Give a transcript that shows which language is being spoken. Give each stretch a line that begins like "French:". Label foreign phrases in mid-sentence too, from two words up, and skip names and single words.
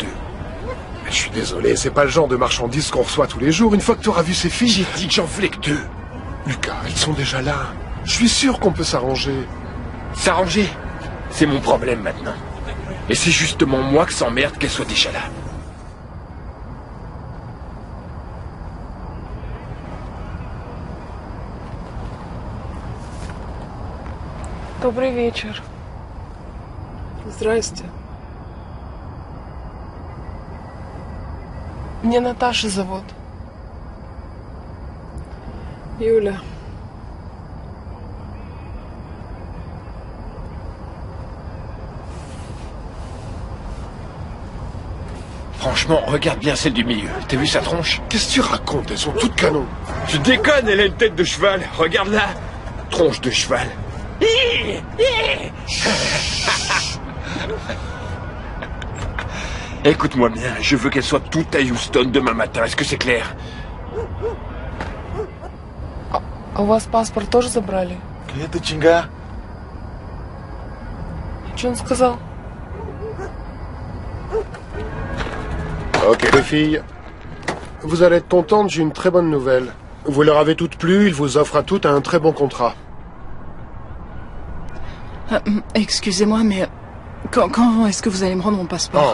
French: Je suis désolé, c'est pas le genre de marchandises qu'on reçoit tous les jours. Une fois que tu auras vu ces filles... J'ai dit que j'en voulais que 2. Lucas, ils sont déjà là. Je suis sûr qu'on peut s'arranger. S'arranger? C'est mon problème maintenant. Et c'est justement moi que s'emmerde qu'elle soit déjà là.
Russian: Добрый вечер. Здрасте. Меня Наташа зовут. Юля.
French: Franchement, regarde bien celle du milieu. T'as vu sa tronche? Qu'est-ce que tu racontes? Elles sont toutes canons. Je déconne, elle a une tête de cheval. Regarde-la. Tronche de cheval. Écoute-moi bien, je veux qu'elle soit toute à Houston demain matin. Est-ce que c'est clair?
Russian: А у вас паспорт тоже забрали? Это чинга. Что он сказал?
French: Ok, les filles. Vous allez être contentes, j'ai une très bonne nouvelle. Vous leur avez toutes plu, ils vous offrent à toutes un très bon contrat. Excusez-moi, mais quand est-ce que vous allez me rendre mon passeport?